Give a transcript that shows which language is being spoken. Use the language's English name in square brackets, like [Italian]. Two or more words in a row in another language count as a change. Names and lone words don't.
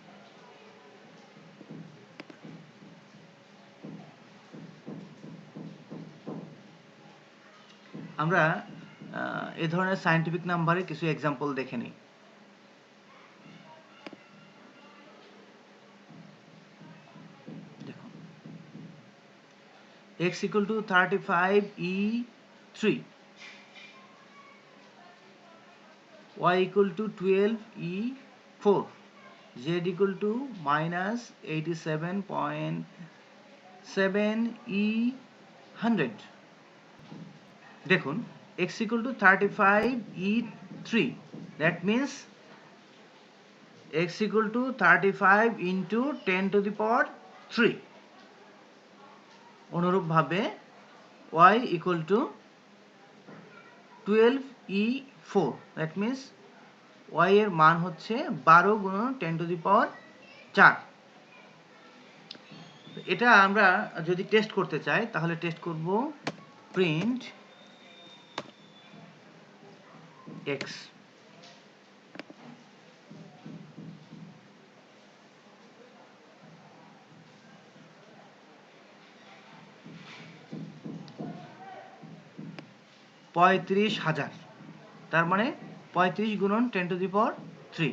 [Bangla] আমরা এ ধরনের [English] scientific number [Bangla] কিছু এক্সাম্পল দেখে নিই। দেখুন, x = 35e3, y = 12e4, z = -87.7e100। দেখুন, x = 35e3, [English] that means x = 35 into 10⁻3। [Bangla] অনুরূপভাবে y = 12e4, [English] that means [Bangla] y এর মান হচ্ছে 12 × 10⁻4। এটা আমরা যদি টেস্ট করতে চাই তাহলে টেস্ট করব [English] print x. [Bangla] (35,000), তার মানে 35 × 10⁻3।